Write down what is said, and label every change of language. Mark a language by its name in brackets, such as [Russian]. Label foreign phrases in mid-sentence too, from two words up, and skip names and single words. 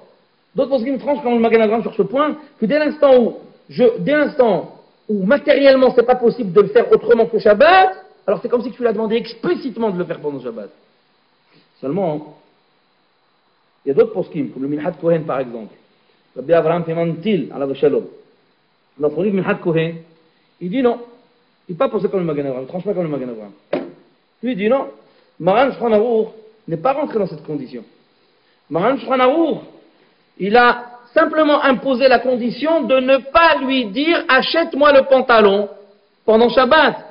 [French] D'autres poskim tranchent comme le Magen Avraham sur ce point, que dès l'instant où matériellement c'est pas possible de le faire autrement que Shabbat, alors c'est comme si tu l'as demandé explicitement de le faire pendant Shabbat. Seulement, il y a d'autres poskim, comme le Minhat Kohen par exemple. Rabbi Avraham Pimentil, [Hebrew] עליו השלום. [French] Dans son livre Minhat Kohen, il dit non, il n'est pas posé comme le Magen Avraham, il ne tranche pas comme le Magen Avraham. Lui il dit non, Maran Shulchan Aruch n'est pas rentré dans cette condition. Maran Shulchan Aruch, il a simplement imposé la condition de ne pas lui dire achète-moi le pantalon pendant Shabbat.